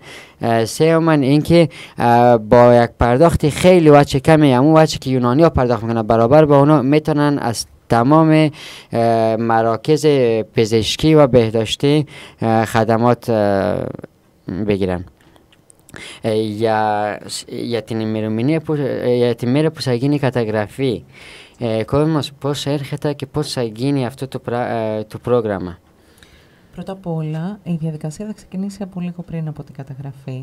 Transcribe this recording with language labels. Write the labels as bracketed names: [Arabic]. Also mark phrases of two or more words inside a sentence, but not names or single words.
[Persian] سوما اینکه با یک پرداخت خیلی بچه کمی، همون بچه که یونانی ها پرداخت میکنن برابر با اونا، میتونن از تمام مراکز پزشکی و بهداشتی خدمات بگیرن. [Greek] Για την ημερομηνία για τη μέρα που θα γίνει η καταγραφή, κόσμος πώς έρχεται και πώς θα γίνει αυτό το πρόγραμμα. Πρώτα απ' όλα, η διαδικασία θα ξεκινήσει από λίγο πριν από την καταγραφή.